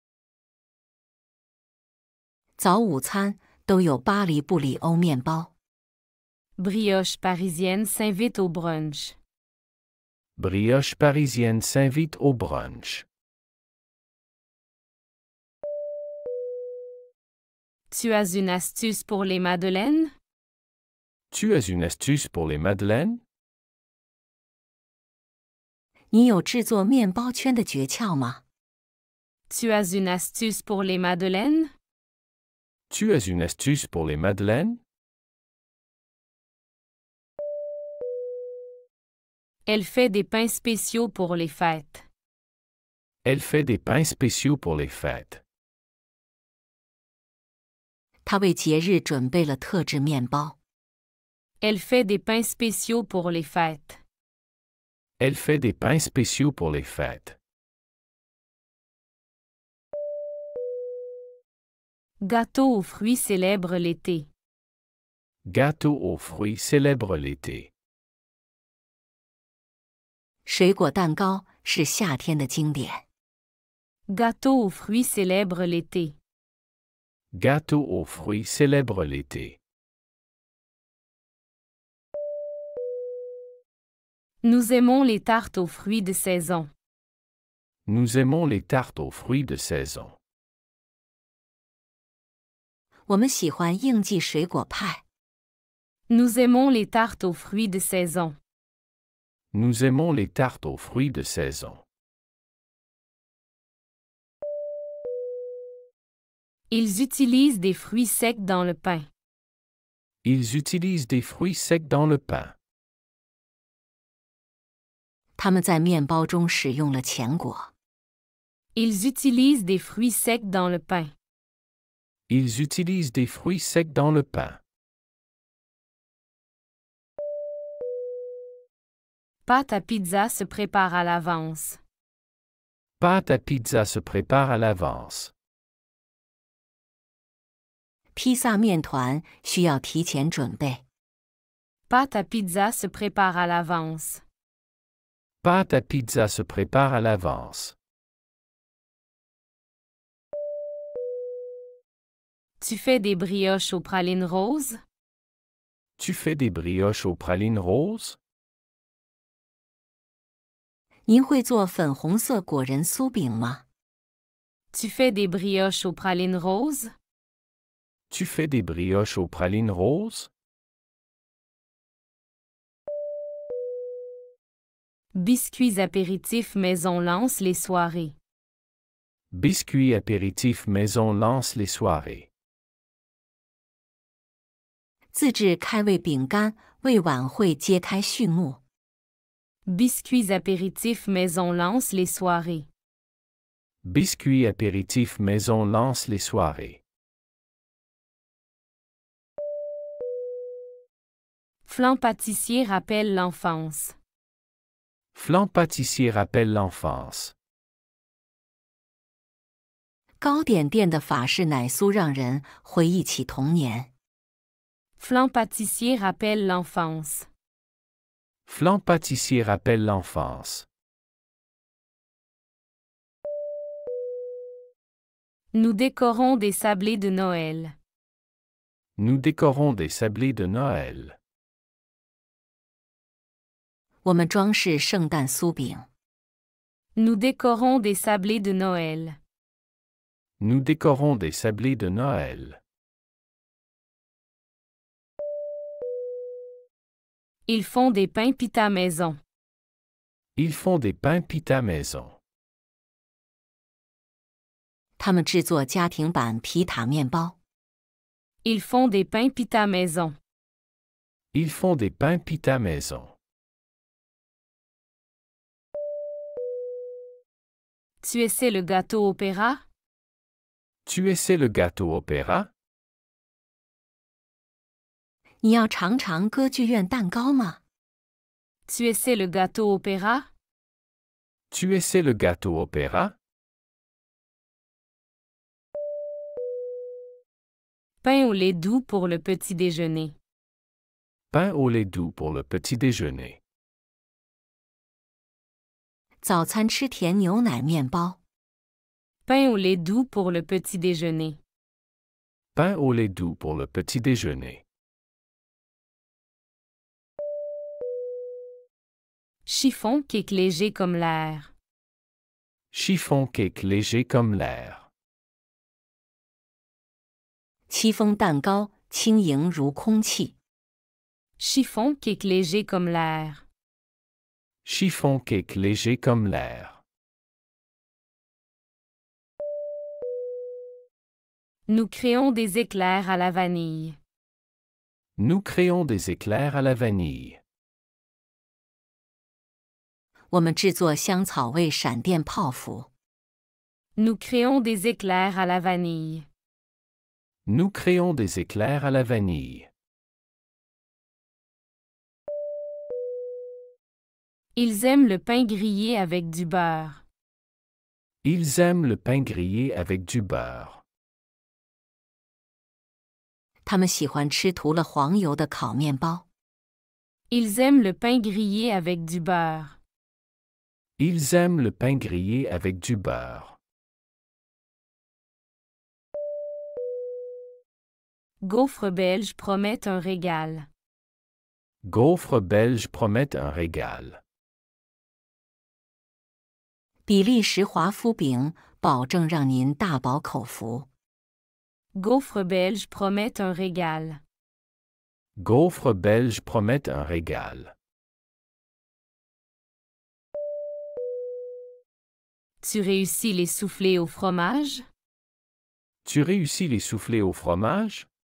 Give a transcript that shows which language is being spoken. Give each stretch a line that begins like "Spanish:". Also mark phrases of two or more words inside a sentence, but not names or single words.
Chinese: 早午餐都有巴黎布里欧面包。
French: Brioche parisienne s'invite au brunch. Brioche parisienne s'invite au brunch. Tu as une astuce pour les madeleines? Tu as une astuce pour les madeleines?
Chinese: 你有制作面包圈的诀窍吗？
French: Tu as une astuce pour les madeleines? Tu as une astuce pour les madeleines? Elle fait des pains spéciaux pour les fêtes. Elle fait des pains spéciaux pour les fêtes.
Chinese: 她为节日准备了特制面包。
French: Elle fait des pains spéciaux pour les fêtes. Elle fait des pains spéciaux pour les fêtes. Gâteau aux fruits célèbre l'été. Gâteau aux fruits célèbre l'été.
Chinese: 水果蛋糕是夏天的经典。
French: Gâteau aux fruits célèbre l'été. Gâteau aux fruits célèbre l'été. Nous aimons les tartes aux fruits de saison. Nous aimons les tartes aux fruits de saison.
Chinese: 我们喜欢应季水果派。
French: Nous aimons les tartes aux fruits de saison. Nous aimons les tartes aux fruits de saison. Ils utilisent des fruits secs dans le pain. Ils utilisent des fruits secs dans le pain.
Chinese: 他们在面包中使用了前果。
French: Ils utilisent des fruits secs dans le pain. Ils utilisent des fruits secs dans le pain. Pâte à pizza se prépare à l'avance. Pâte à pizza se prépare à l'avance.
Chinese: 披萨面团需要提前准备。
French: Pâte à pizza se prépare à l'avance. Pâte à pizza se prépare à l'avance. Tu fais des brioches aux pralines roses? Tu fais des brioches aux pralines roses?
Chinese: 您会做粉红色果仁酥饼吗？
French: Tu fais des brioches aux pralines roses? Tu fais des brioches aux pralines roses? Biscuits apéritifs maison lance les soirées. Biscuits apéritifs maison lance les soirées.
Chinese: 自制开胃饼干为晚会揭开序幕。
French: Biscuits apéritifs maison lance les soirées. Biscuits apéritifs maison lance les soirées. Flan pâtissier rappelle l'enfance. Flan pâtissier rappelle l'enfance.
Chinese: 糕点店的法式奶酥让人回忆起童年。
French: Flan pâtissier rappelle l'enfance. Flan pâtissier rappelle l'enfance. Nous décorons des sablés de Noël. Nous décorons des sablés de Noël.
Chinese: 我们装饰圣诞酥饼。
French: Nous décorons des sablés de Noël. Nous décorons des sablés de Noël. Ils font des pains pita maison. Ils font des pains pita maison.
Chinese: 他们制作家庭版皮塔面包。
French: Ils font des pains pita maison. Ils font des pains pita maison. Tu essaies le gâteau opéra? Tu essaies le gâteau opéra?
Chinese: 你要尝尝歌剧院蛋糕吗？
French: Tu essaies le gâteau opéra? Tu essaies le gâteau opéra? Pain au lait doux pour le petit déjeuner. Pain au lait doux pour le petit déjeuner.
Chinese: 早餐吃甜牛奶面包。
French: Pain au lait doux pour le petit déjeuner. Pain au lait doux pour le petit déjeuner. Chiffon cake léger comme l'air. Chiffon cake léger comme l'air.
Chinese: 戚风蛋糕轻盈如空气。
French: Chiffon cake léger comme l'air. Chiffon cake léger comme l'air. Nous créons des éclairs à la vanille. Nous créons des éclairs à la vanille.
Chinese: 我们制作香草味闪电泡芙。
French: Nous créons des éclairs à la vanille. Nous créons des éclairs à la vanille. Ils aiment le pain grillé avec du beurre. Ils aiment le pain grillé avec du beurre.
Chinese: 他们喜欢吃涂了黄油的烤面包。
French: Ils aiment le pain grillé avec du beurre. Ils aiment le pain grillé avec du beurre. Gaufres belges promettent un régal. Gaufres belges promettent un régal.
Chinese: 比利时华夫饼保证让您大饱口福。
French: Gaufres belges promettent un régal. Gaufres belges promettent un régal. Tu réussis les soufflés au fromage? Tu réussis les soufflés au fromage?